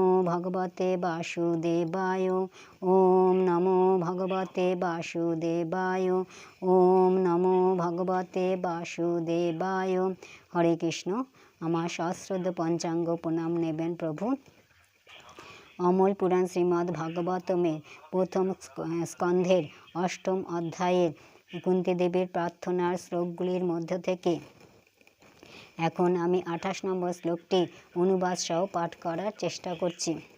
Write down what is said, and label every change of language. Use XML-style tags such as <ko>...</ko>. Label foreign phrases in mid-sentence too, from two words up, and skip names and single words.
<sa>ভগবতে বাসুদেবায়। ওম নমো ভগবতে বাসুদেবায়। ওম নমো ভগবতে বাসুদেবায়। হরে কৃষ্ণ।</sa> <bn>আমার সশ্রদ্ধ পঞ্চাঙ্গ প্রণাম নেবেন প্রভু। অমল পুরাণ শ্রীমদ্ ভাগবতমের প্রথম স্কন্ধের অষ্টম অধ্যায়ের কুন্তী দেবীর প্রার্থনার শ্লোকগুলির মধ্য থেকে এখন আমি 28 নম্বর শ্লোকটি অনুবাদ সহ পাঠ করার চেষ্টা করছি।</bn>